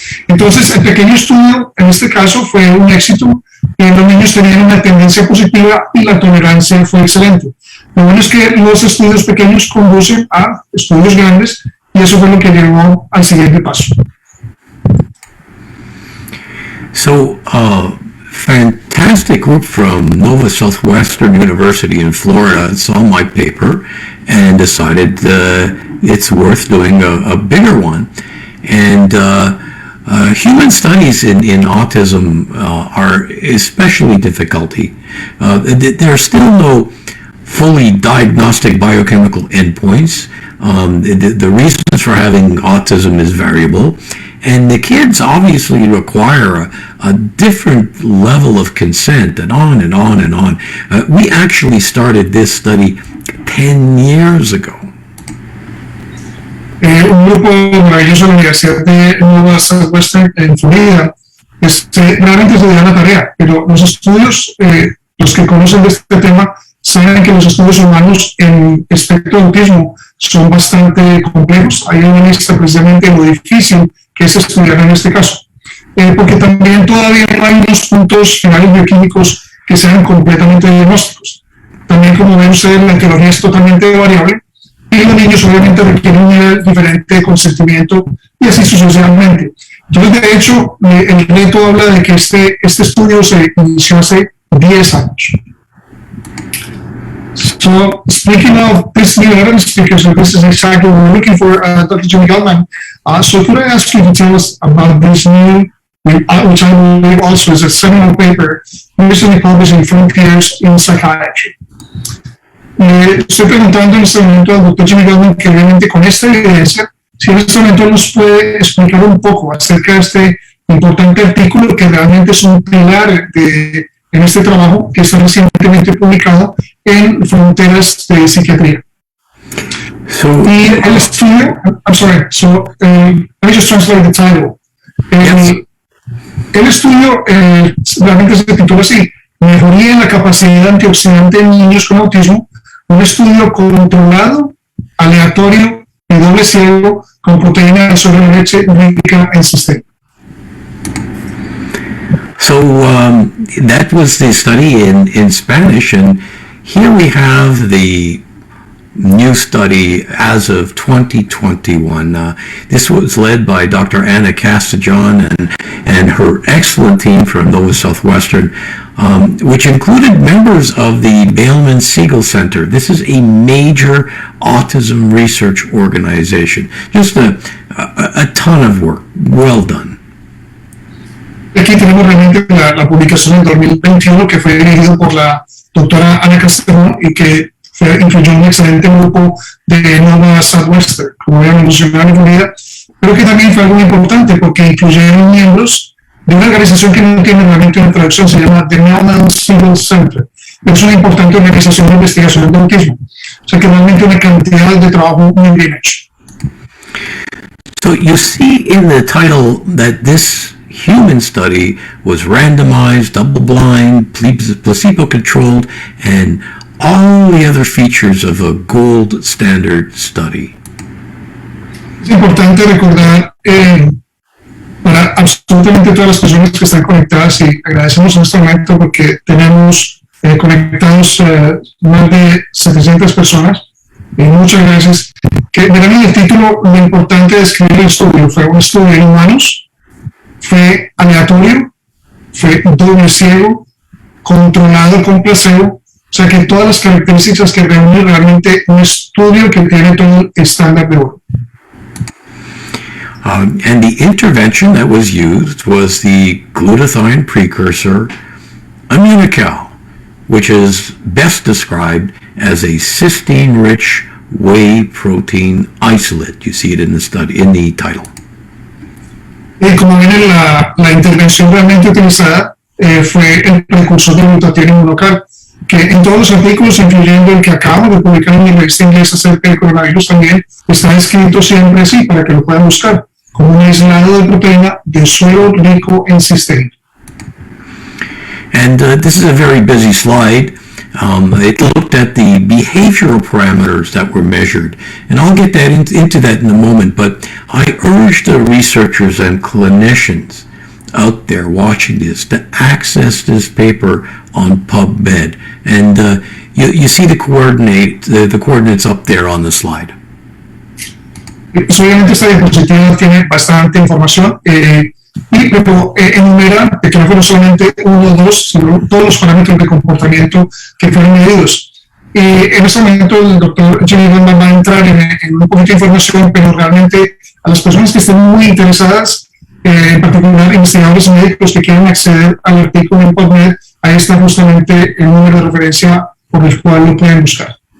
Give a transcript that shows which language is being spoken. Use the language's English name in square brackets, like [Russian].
[Spanish] Entonces el pequeño estudio en este caso fue un éxito. Los niños tenían una tendencia positiva y la tolerancia fue excelente. Lo bueno es que los estudios pequeños conducen a estudios grandes y eso fue lo que llevó al siguiente paso. [English] So, fantastic group from Nova Southwestern University in Florida saw my paper and decided it's worth doing a bigger one. And human studies in autism are especially difficulty. There are still no fully diagnostic biochemical endpoints. The reasons for having autism is variable, and the kids obviously require a different level of consent, and on and on and on. We actually started this study 10 years ago. [Spanish] Un grupo maravilloso de la Universidad de Nova Southwestern en Florida realmente se dio la tarea, pero los estudios, los que conocen de este tema, saben que los estudios humanos en espectro de autismo son bastante complejos. Hay una lista precisamente de lo difícil que es estudiar en este caso, porque también todavía no hay unos puntos finales bioquímicos que sean completamente diagnósticos. También, como ven ustedes, la etiología es totalmente variable y los niños obviamente requieren un nivel diferente de consentimiento y así sucesivamente. Entonces, de hecho, el reto habla de que este estudio se inició hace 10 años. [English] So, speaking of this new evidence, because this is exactly what we're looking for, Dr. Jimmy Gutman, so could I ask you to tell us about this new, which I believe also is a seminal paper recently published in Frontiers in Psychiatry? [Spanish] Estoy preguntando en este momento al Dr. Jimmy Gutman que realmente con esta evidencia, si en este momento nos puede explicar un poco acerca de este importante artículo que realmente es un pilar en este trabajo que está recientemente publicado en Fronteras de Psiquiatría. Y el estudio, [English] I'm sorry, so let me just translate the title. [Spanish] El estudio realmente se titula así: Mejoría en la capacidad antioxidante en niños con autismo, un estudio controlado, aleatorio y doble ciego con proteína sobre la leche rica en cisteína. [English] So that was the study in Spanish, and here we have the new study as of 2021. This was led by Dr. Anna Castellon and her excellent team from Nova Southwestern, which included members of the Bailman-Siegel Center. This is a major autism research organization. Just a ton of work. Well done. [Spanish] Aquí tenemos realmente la publicación en 2021 que fue dirigida por la doctora Ana Castellón y que incluyó un excelente grupo de Nova Southwestern, como habíamos mencionado en Florida, pero que también fue algo importante porque incluyeron miembros de una organización que no tiene realmente una traducción, se llama The Norman Civil Center. Es una importante organización de investigación de autismo. O sea que realmente una cantidad de trabajo muy bien hecho. [English] So you see in the title that this human study was randomized, double-blind, placebo-controlled, and all the other features of a gold standard study. [Spanish] Es importante recordar para absolutamente todas las personas que están conectadas, y agradecemos en este momento porque tenemos conectados más de 700 personas. Muchas gracias. Que verán en el título lo importante de escribir el estudio. Fue un estudio en humanos, fue aleatorio, fue doble ciego, controlado con placebo. O sea que todas las características que reúne realmente un estudio que tiene todo el estándar de oro. [English] And the intervention that was used was the glutathione precursor immunical, which is best described as a cysteine-rich whey protein isolate. You see it in the study, in the title. [Spanish] Como ven, la intervención realmente utilizada fue el precursor de glutatión inmunocal, que en todos los artículos, incluyendo el que acabo de publicar en mi revista inglesa acerca del coronavirus, también está escrito siempre así, para que lo puedan buscar, como un aislado de proteína de suero rico en cisteína. [English] And this is a very busy slide. It looked at the behavioral parameters that were measured, and I'll get that into that in a moment, but I urge the researchers and clinicians out there watching this to access this paper on PubMed, and you see the coordinates up there on the slide. [Spanish] Obviamente esta diapositiva tiene bastante información, pero enumera que no fueron solamente uno o dos, sino todos los parámetros de comportamiento que fueron medidos. En este momento el doctor Jimmy Gutman va a entrar en un poquito de información, pero realmente a las personas que estén muy interesadas, en particular investigadores médicos que quieran acceder al artículo en PubMed, ahí está justamente el número de referencia por el cual lo pueden buscar.